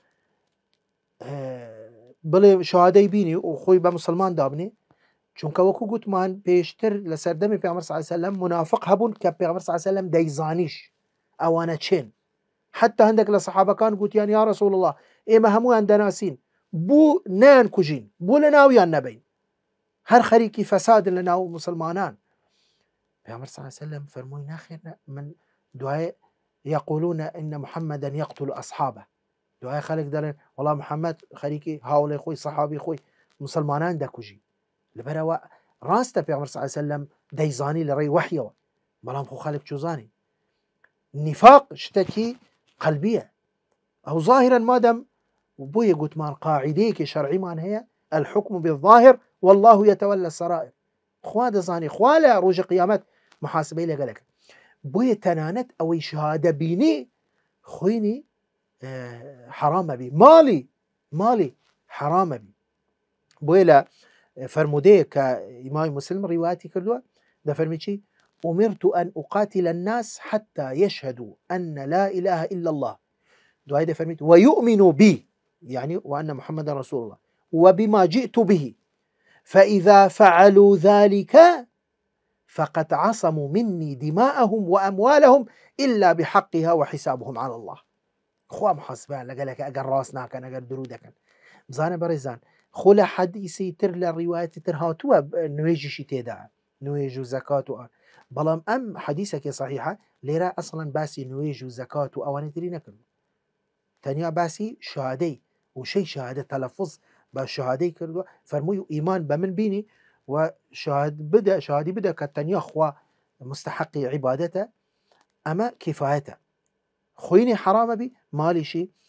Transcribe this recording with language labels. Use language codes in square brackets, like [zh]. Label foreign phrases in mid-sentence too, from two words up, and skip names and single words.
[ckb] بڵێ شهادەی بینی و خۆی بە مسلمان دابنێ چونکە وەکو گوتمان پێشتر لە سەردەمی پێغەمبەر [ar] صلی الله علیه و سلم [ckb] منافق هەبوون کە پێغەمبەر [ar] صلی الله علیه و سلم [ckb] دەیزانیش ئەوانە چێن حتا هەندێک لە سەحابەکان گوتیان [ar] یا رسول الله [ckb] ئێمە هەموویان دەناسین بوو نیان کوژین بوو لە ناویان نەبین هەر خەریکی فەسادن لە ناو مسلمانان پێغەمبەر [ar] صلی الله علیه و سلم [ckb] فەرمووی ناخێر من دوای [ar] يقولون إن محمدا يقتل أصحابه [ckb] دوای خەڵک دەڵێن وەڵام محەممەد خەریکی هاوڵێ خۆی سەحابی خۆی مسلمانان دەکوژی لەبەرەوە ڕاستە پێغەمبەر [ar] صلی الله علیه و سلم [ckb] دەیزانی لە ڕێی وحیەوە بەڵام خۆ خەڵک چوزانی نفاق شتێکی قەلبیە ئەو ظاهرا مادەم بۆیە گوتمان قاعدەیەکی شەرعیمان هەیە [ar] الحكم بالظاهر والله يتولى السرائر [ckb] خوا دەزانی خوا لە ڕۆژی قیامەت محاسبەی لەگەلەکە بۆیە تەنانەت ئەوەی شهادە بینی خوێنی حرامە بی ماڵی حرامە بی بۆیە لە فرمودەیە کە ئیمامی مسلم ڕیواەتی کردووە دەفەرمی چی [ar] أمرت أن أقاتل الناس حتى يشهدوا أن لا إله إلا الله [ckb] دوای دەفەرمیت ويؤمنوا [ar] بي يعني وأن محمد رسول الله وبما جئت به فإذا فعلوا ذلك فقد عصموا مني دماءهم وأموالهم إلا بحقها وحسابهم على الله [ckb] خوا محاسبان لەگەلەکە ئەگەر ڕاست ناکەن ئەگەر درو دەکەن بزانە بەڕێزان خۆ لە حەدیسی تر لە ڕیواەتی تر هاتووە نوێژیشی تێدا نوێژ و زەکات و بەڵام ئەم حەدیسێکی صحیحە لێرە ئەسڵەن باسی نوێژ و زەکات و ئەوانەی تری نەکردو تەنیا باسی شهادەی وشەی شهادە تەلەفوز بە شهادەی کردووە فەرمووی و ئیمان بە من بینی و شهادی بدە کە تەنیا خوا مستحقی عیبادەتە ئەمە کفایەتە خوێنی حرامە بی مالیشی